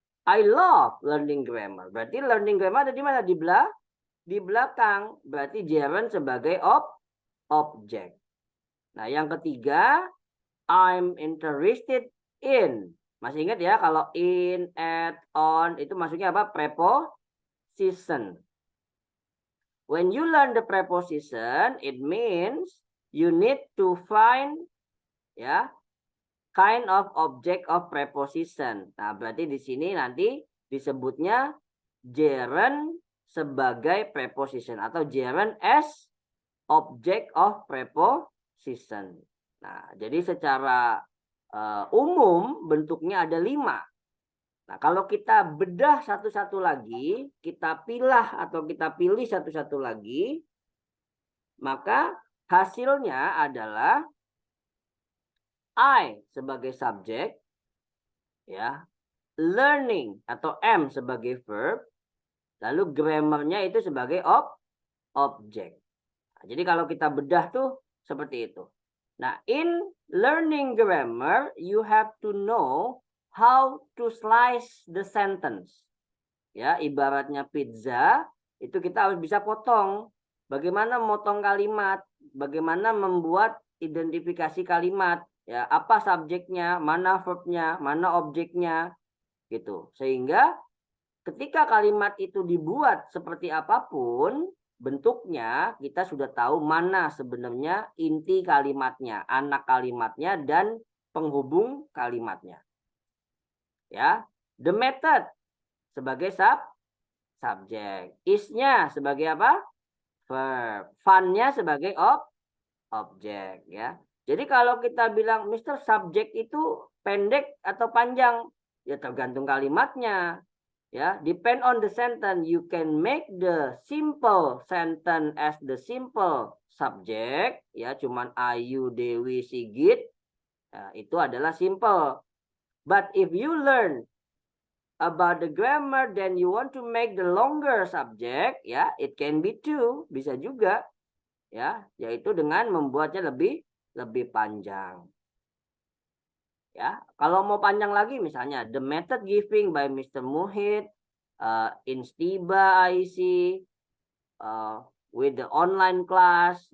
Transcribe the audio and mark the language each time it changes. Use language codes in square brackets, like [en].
[en] I love learning grammar. [id] Berarti learning grammar ada di mana? Di belakang. Berarti gerund sebagai objek. Nah, yang ketiga, [en] I'm interested in. [id] Masih ingat ya kalau in, at, on itu maksudnya apa? [en] Preposition. When you learn the preposition, it means you need to find ya kind of object of preposition. [id] Nah, berarti di sini nanti disebutnya gerund sebagai preposition atau [en] gerund as object of preposition. [id] Nah, jadi secara umum bentuknya ada 5. Nah, kalau kita bedah satu-satu lagi, kita pilih satu-satu lagi, maka hasilnya adalah I sebagai subjek, ya, learning atau am sebagai verb, lalu grammarnya itu sebagai objek. Nah, jadi kalau kita bedah tuh seperti itu. [en] Nah, in learning grammar, you have to know how to slice the sentence. [id] Ya, ibaratnya pizza, itu kita harus bisa potong. Bagaimana memotong kalimat, bagaimana membuat identifikasi kalimat, ya, apa subjeknya, mana verbnya, mana objeknya, gitu. Sehingga ketika kalimat itu dibuat seperti apapun bentuknya, kita sudah tahu mana sebenarnya inti kalimatnya, anak kalimatnya, dan penghubung kalimatnya. Ya, [en] the method [id] sebagai subjek, is-nya sebagai apa? Verb, fun-nya sebagai objek, ya. Jadi kalau kita bilang Mr. subjek itu pendek atau panjang, ya tergantung kalimatnya. [en] Ya, depend on the sentence. You can make the simple sentence as the simple subject. [id] Ya, cuman Ayu, Dewi, Sigit. Ya, itu adalah simple. [en] But if you learn about the grammar, then you want to make the longer subject. Ya, it can be two. [id] Bisa juga. Ya, yaitu dengan membuatnya lebih panjang. Ya, kalau mau panjang lagi misalnya [en] the method giving by Mr. Muhid in Stiba IC with the online class.